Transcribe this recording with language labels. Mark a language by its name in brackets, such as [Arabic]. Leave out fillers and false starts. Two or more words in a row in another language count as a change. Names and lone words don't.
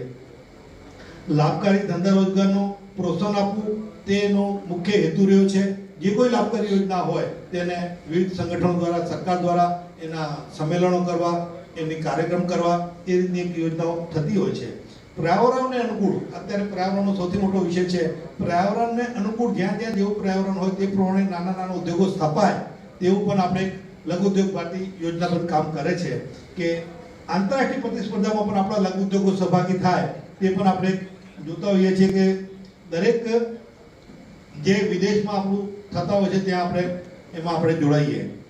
[Gujarati] લાભકારી ધંધા રોજગારનો પ્રોત્સાહન આપવું તેનો મુખ્ય હેતુ રહ્યો છે। જે કોઈ લાભકારી યોજના હોય તેને વિવિધ સંગઠનો દ્વારા, સરકાર દ્વારા એના સંમેલનો કરવા, એમની કાર્યક્રમ કરવા, એ રીતની એક યોજનાઓ થતી હોય છે। પર્યાવરણને અનુકૂલ अत्यारे पर्यावरणનો સૌથી મોટો વિષય છે પર્યાવરણને અનુકૂલ જ્યાં જ્યાં જેવું पर्यावरण હોય તે પ્રમાણે નાના નાના ઉદ્યોગો સ્થાપાય તેવું પણ આપણે લઘુ ઉદ્યોગ ભારતી યોજનાબદ્ધ કામ કરે છે કે આંતરરાષ્ટ્રીય પ્રતિસ્પર્ધામાં પણ આપણા લઘુ ઉદ્યોગો સહભાગી થાય તે પણ આપણે જોતા હોઈએ છીએ કે દરેક જે વિદેશમાં આપણું થતા હોય છે ત્યાં આપણે એમાં આપણે જોડાઈએ.